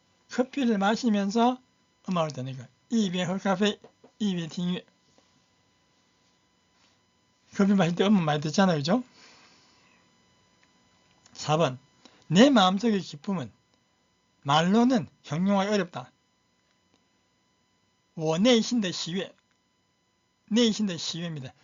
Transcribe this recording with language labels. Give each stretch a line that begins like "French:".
Korean: 커피를 마시면서 음악을 듣는 거.
Chinese: 一边喝咖啡一边听音乐.
Korean: 커피 마실 때 음악 많이 듣잖아요. 그죠? 4번. 내 마음속의 기쁨은 말로는 형용하기 어렵다.
Chinese: 我内心的喜悦.内心的喜悦입니다.